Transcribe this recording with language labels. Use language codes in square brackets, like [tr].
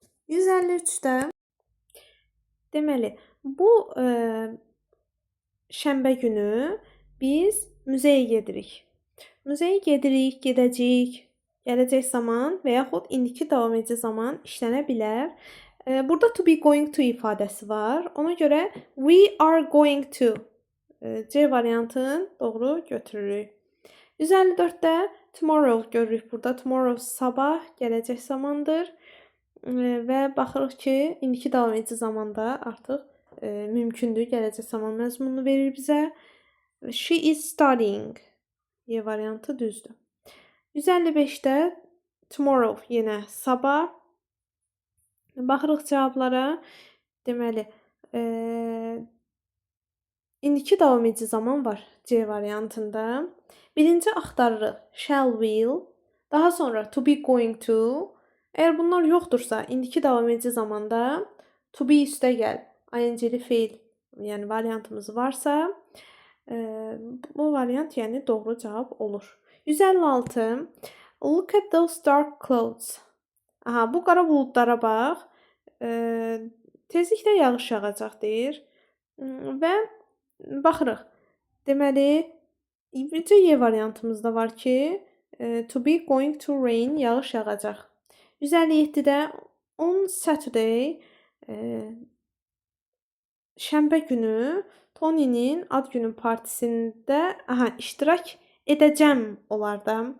[az] 153-də deməli, bu şənbə günü biz müzeyə gedirik. Müzeyə gedirik, gedəcəyik. Gələcək zaman və yaxud indiki davam edici zaman işlənə bilər. Burada to be going to ifadəsi var. Ona görə we are going to C variantını doğru götürürük. 154-də tomorrow görürük burada. Tomorrow sabah, gələcək zamandır. Və baxırıq ki, indiki davam edici zamanda artıq mümkündür. Gələcək zaman məzmununu verir bizə. She is studying. Y variantı düzdür. 155-də tomorrow yenə sabah. Baxırıq cavablara. Deməli, indiki davam edici zaman var C variantında. Birinci axtarırıq shall will. Daha sonra to be going to. Əgər bunlar yoxdursa, indiki davam edici zamanda to be üstə gəl. ING-li feil, yəni variantımız varsa, bu variant yəni doğru cavab olur. 156. [en] Look at those dark clouds. [az] Bu qara buludlara bax. Tezliklə yağış yağacaq deyir. Və baxırıq. Deməli, bircə Y variantımızda var ki, To be going to rain, yağış yağacaq. 157-də on Saturday, şənbə günü Tony'nin ad günü partisində iştirak edəcəm olar da.